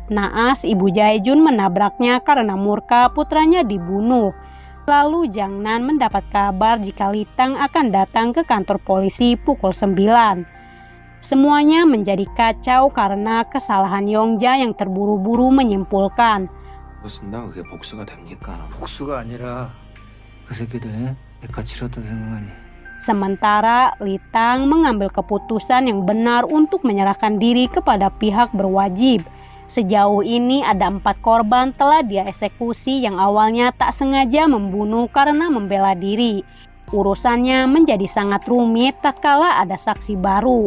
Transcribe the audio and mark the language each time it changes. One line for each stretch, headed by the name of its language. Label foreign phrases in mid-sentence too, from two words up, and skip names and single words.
Indonesian: Naas Ibu Jae Jun menabraknya karena murka putranya dibunuh. Lalu Jang Nan mendapat kabar jika Litang akan datang ke kantor polisi pukul 9. Semuanya menjadi kacau karena kesalahan Yong Jae yang terburu-buru menyimpulkan.
Korean: 쓴다 그게 복수가 됩니까? 복수가 아니라 그 새끼들 내가 치렀다 생각하니.
Indonesian: Sementara Litang mengambil keputusan yang benar untuk menyerahkan diri kepada pihak berwajib. Sejauh ini ada 4 korban telah dia eksekusi yang awalnya tak sengaja membunuh karena membela diri. Urusannya menjadi sangat rumit tatkala ada saksi baru.